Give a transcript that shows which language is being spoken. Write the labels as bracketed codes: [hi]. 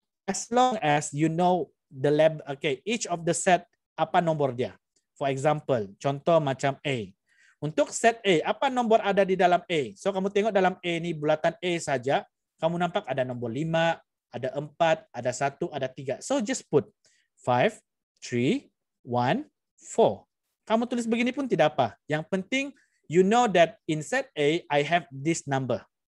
[en] As long as you know the lab, okay, each of the set [ms] apa nombor dia. [en] For example, [ms] contoh macam [en] A. [ms] Untuk set A, apa nombor ada di dalam A? So kamu tengok dalam A ni bulatan A saja, kamu nampak ada nombor 5, ada 4, ada 1, ada 3. [en] So just put 5, 3, 1, 4. [ms] Kamu tulis begini pun tidak apa. [en] Yang penting you know that in set A I have this number.